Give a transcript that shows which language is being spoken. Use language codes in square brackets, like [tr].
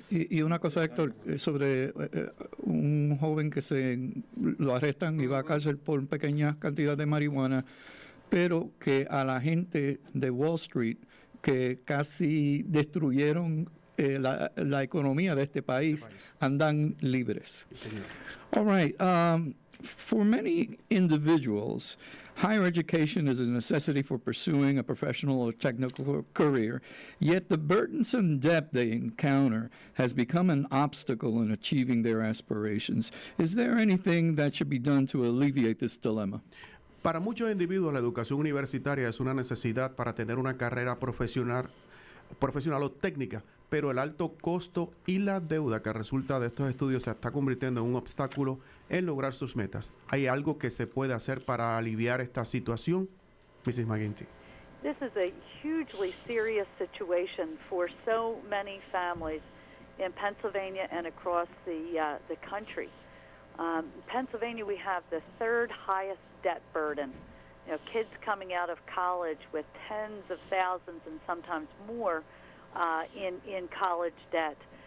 [es] Sí, y una cosa, Héctor, sobre un joven que lo arrestan y va a cárcel por pequeñas cantidades de marihuana, pero que a la gente de Wall Street, que casi destruyeron la economía de este país, andan libres. Sí, señor. [en] All right. For many individuals, higher education is a necessity for pursuing a professional or technical career, yet the burdensome debt they encounter has become an obstacle in achieving their aspirations. Is there anything that should be done to alleviate this dilemma? [es] Para muchos individuos, la educación universitaria es una necesidad para tener una carrera profesional o técnica, pero el alto costo y la deuda que resulta de estos estudios se está convirtiendo en un obstáculo en lograr sus metas. ¿Hay algo que se puede hacer para aliviar esta situación, Mrs. Mcginty? [en] This is a hugely serious situation for so many families in Pennsylvania and across the country. Pennsylvania, we have the third highest debt burden. You know, kids coming out of college with tens of thousands and sometimes more in college debt.